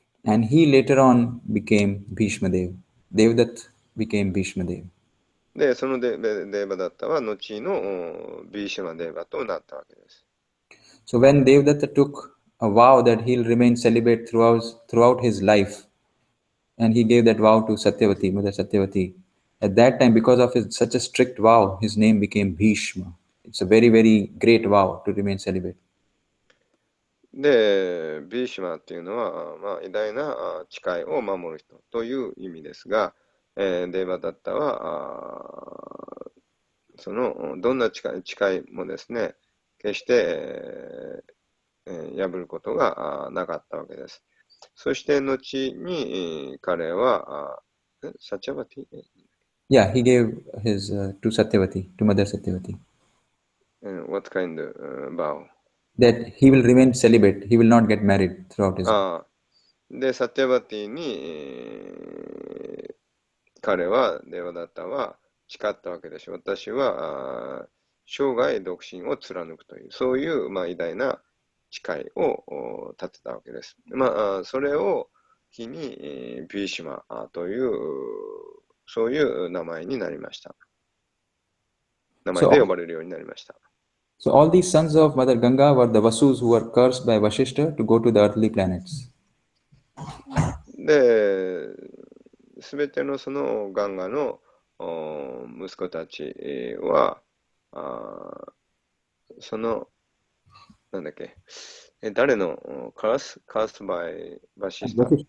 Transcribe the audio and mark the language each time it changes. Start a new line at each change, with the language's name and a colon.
English: And he later on became Bhishma Dev. Devdutt became Bhishma Dev.
Japanese: で、そのデーバダッタは後のビーシュマデーバとなったわけです。
English: So when Devdatta took a vow that he'll remain celibate throughout his life, and he gave that vow to Satyavati, Mother Satyavati, at that time, because of such a strict vow, his name became Bhishma. It's a very, very great vow to remain celibate.
Japanese: で、ビーシュマっていうのは、偉大な誓いを守る人という意味ですが、デーバダッタは、どんな誓いもですね、決して、破ることがなかったわけです。そして後に彼は、サチャバティ
English: Yeah, he gave his to Satyavati, to Mother Satyavati, What kind of vow? that he will remain celibate. He will not get married throughout his life.
Japanese: で、サティバティに、彼は、デーバダッタは誓ったわけです。私は生涯独身を貫くという、そういう、偉大な誓いを立てたわけです。それを機に、ビーシマという、そういう名前になりました。名前で呼ばれるようになりました。
English: So all these sons of Mother Ganga were the Vasus who were cursed by Vashishta to go to the earthly planets.
Japanese: で、すべてのそのガンガの息子たちは、その、なんだっけ、誰のカースバイバシスタ